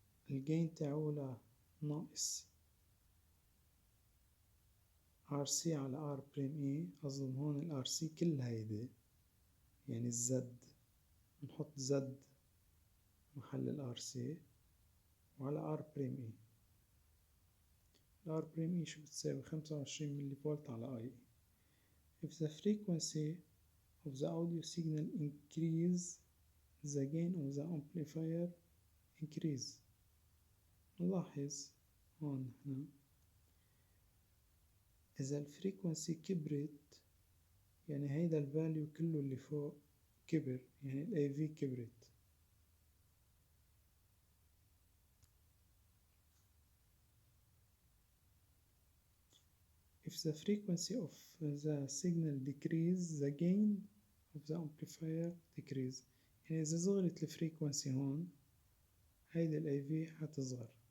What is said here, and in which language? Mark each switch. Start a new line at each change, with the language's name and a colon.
Arabic: الجين تاعولا ناقص RC على R بريم E. أظن هون ال RC كل هيدي يعني الزد، نحط زد محل ال RC وعلى R بريم E. ال R بريم E شو بتساوي؟ 25 ملي فولت على I.
English: If the frequency of the audio signal increase, the gain of the amplifier increase.
Arabic: نلاحظ هون هنا إذا الفريكونسي كبرت يعني هيدا الفاليو كله اللي فوق كبر، يعني ال AV كبرت.
English: If the frequency of the signal decrease, the gain of the amplifier decrease.
Arabic: يعني إذا صغرت الفريكونسي هون هيدا ال AV حتصغر.